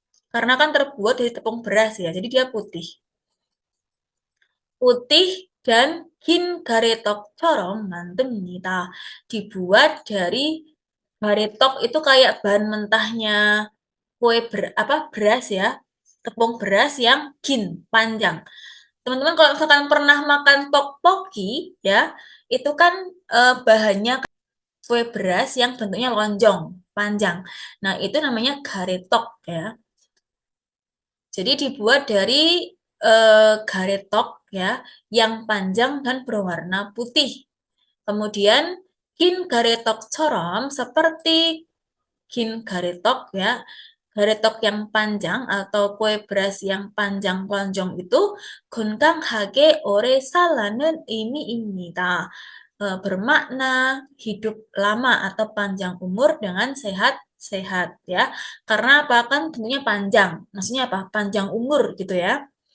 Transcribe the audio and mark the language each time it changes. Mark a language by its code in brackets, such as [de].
[id] Karena kan terbuat dari tepung beras ya, jadi dia putih. Putih dan [ko] 긴 가래떡처럼 만듭니다. [id] Dibuat dari garetok itu kayak bahan mentahnya kue beras ya, tepung beras yang kin, panjang. Teman-teman kalau misalkan pernah makan tteokbokki ya, itu kan bahannya kue beras yang bentuknya lonjong, panjang. Nah, itu namanya garetok ya. Jadi dibuat dari garetok ya, yang panjang dan berwarna putih. Kemudian [ko] 긴 가래떡처럼 [id] seperti [ko] 긴 가래떡 [id] ya. garetok yang panjang atau kue beras yang panjang lonjong itu [ko] 건강하게 오래 살라는 의미입니다. [id] Bermakna hidup lama atau panjang umur dengan sehat-sehat ya. Karena apa kan bentuknya panjang. Maksudnya apa? Panjang umur gitu ya.